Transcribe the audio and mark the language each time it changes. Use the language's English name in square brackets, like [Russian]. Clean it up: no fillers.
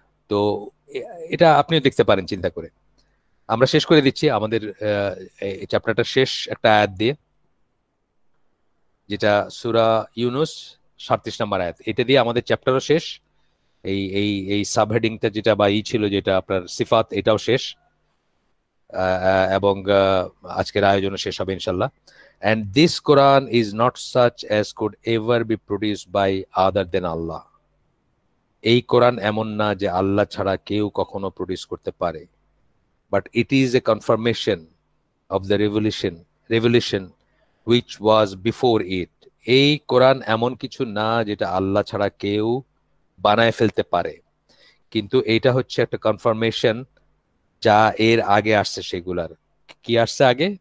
[Bangla] তো এটা আপনিও দেখতে পারেন চিন্তা করে। আমরা শেষ করে দিচ্ছি আমাদের এই চ্যাপ্টারটা শেষ একটা আয়াত দিয়ে, যেটা সূরা ইউনুস 37 নম্বর আয়াত। এটা দিয়ে আমাদের চ্যাপ্টারও শেষ। এই এই এই সাবহেডিংটা যেটা বা ছিল, যেটা আপনার সিফাত, এটাও শেষ, এবং আজকের আয়োজনও শেষ হবে ইনশাল্লাহ। [English] And this Quran is not such as could ever be produced by other than Allah. [Bangla] এই কোরআন এমন না যে আল্লাহ ছাড়া কেউ কখনো প্রডিউস করতে পারে, [English] but it is a confirmation of the revelation which was before it. [Bangla] এই কোরআন এমন কিছু না যেটা আল্লাহ ছাড়া কেউ বানায় ফেলতে পারে, কিন্তু এটা হচ্ছে একটা কনফার্মেশন যা এর আগে আসছে সেগুলার। কি আসছে আগে?